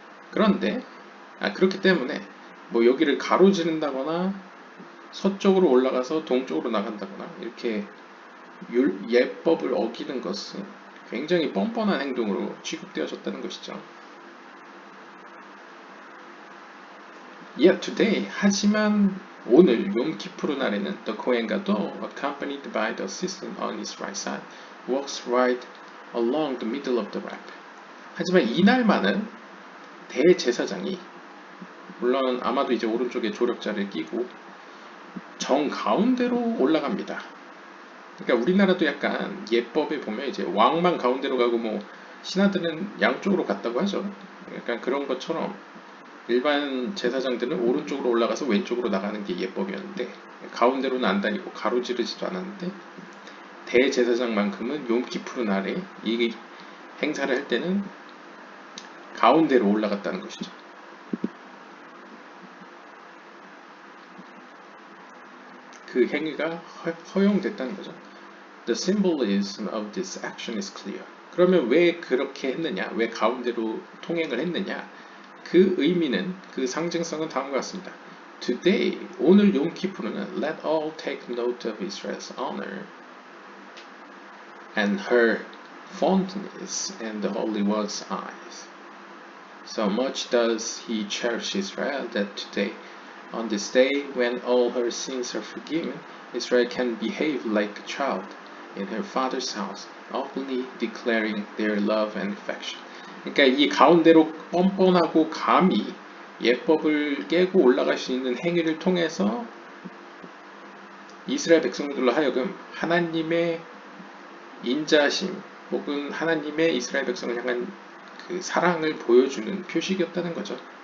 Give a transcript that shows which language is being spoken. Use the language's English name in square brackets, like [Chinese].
[Korean] 그런데 그렇기 때문에 뭐 여기를 가로지른다거나 서쪽으로 올라가서 동쪽으로 나간다거나 이렇게 예법을 어기는 것은 굉장히 뻔뻔한 행동으로 취급되어졌다는 것이죠. [English] Yet today, [Korean] 하지만 오늘 욤키푸르 날에는 [English] the Kohen Gadol, accompanied by the assistant on his right side, walks right along the middle of the ramp. [Korean] 하지만 이날만은 대제사장이, 물론 아마도 이제 오른쪽에 조력자를 끼고 정 가운데로 올라갑니다. 그러니까 우리나라도 약간 예법에 보면 이제 왕만 가운데로 가고 뭐 신하들은 양쪽으로 갔다고 하죠. 약간 그런 것처럼 일반 제사장들은 오른쪽으로 올라가서 왼쪽으로 나가는 게 예법이었는데, 가운데로는 안 다니고 가로지르지도 않았는데, 대제사장만큼은 욤키푸르 날에 이 행사를 할 때는 가운데로 올라갔다는 것이죠. 그 행위가 허용됐다는 거죠. [English] The symbolism of this action is clear. [Korean] 그러면 왜 그렇게 했느냐? 왜 가운데로 통행을 했느냐? 그 의미는, 그 상징성은 다음과 같습니다. [English] Today, [Korean] 오늘 욤키푸르는 [English] let all take note of Israel's honor and her fondness in the Holy One's eyes. So much does he cherish Israel that today, on this day when all her sins are forgiven, Israel can behave like a child in her father's house, openly declaring their love and affection. [Korean] 그러니까 이 가운데로 뻔뻔하고 감히 예법을 깨고 올라갈 수 있는 행위를 통해서 이스라엘 백성들로 하여금 하나님의 인자심 혹은 하나님의 이스라엘 백성을 향한 그 사랑을 보여주는 표식이었다는 거죠.